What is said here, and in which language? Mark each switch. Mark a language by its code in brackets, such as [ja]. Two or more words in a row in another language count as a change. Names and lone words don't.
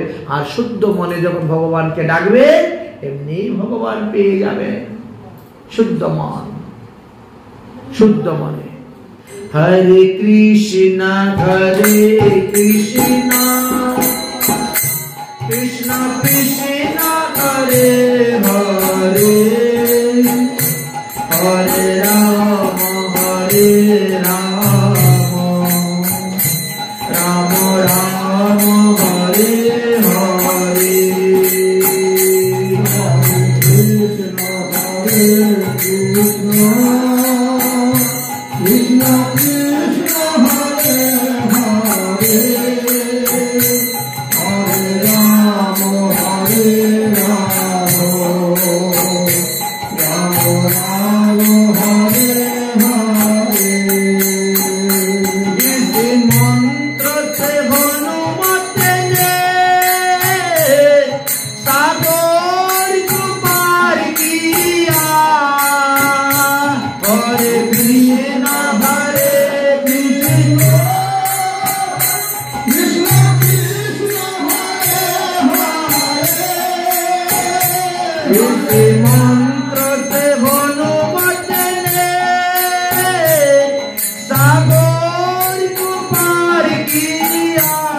[bn] আর শুদ্ধ মনে যখন ভগবানকে ডাকবে এমনি ভগবান পেয়ে যাবে। শুদ্ধ মন, শুদ্ধ মনে। হরে কৃষ্ণ কৃষ্ণ কৃষ্ণ হরে হরে, হরে রাম রাম রাম হরে হরে। Krishna Krishna Hare Hare, Hare Rama Hare Rama, Rama Rama Hare Hare। [hi] इस मंत्र से हनुमत ने सागर को पार किया। हरे कृष्ण हरे कृष्ण, Krishna Krishna Hare Hare, इस मंत्र से हनुमत ने सागर को पार किया।